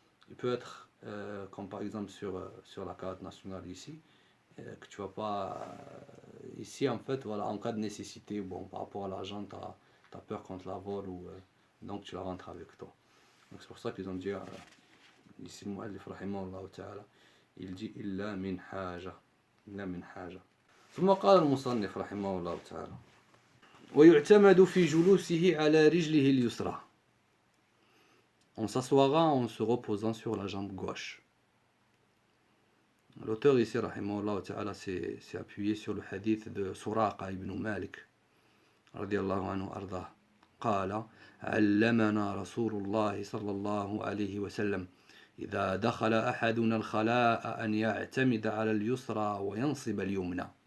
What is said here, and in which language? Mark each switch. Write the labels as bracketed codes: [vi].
[fr] Il peut être, comme par exemple sur la carte nationale ici, que tu vas pas... ici, en fait, voilà, en cas de nécessité, bon, par rapport à l'argent, tu as peur contre la vol, ou, donc tu la rentres avec toi. Donc c'est pour ça qu'ils ont dit, ici, le mu'allif, rahimahullah ta'ala, il dit, [ar] illa min haja. Illa min haja. ثم قال المصنف رحمه الله تعالى ويعتمد في جلوسه على رجله اليسرى. [fr] On s'assoira en se reposant sur la jambe gauche. L'auteur ici, rahimahullah ta'ala, s'est appuyé sur le hadith de Suraqa ibn Malik, radiyallahu anhu ardah. [ar] قال علمنا رسول الله صلى الله عليه وسلم إذا دخل أحدنا الخلاء أن يعتمد على اليسرى وينصب اليمنى.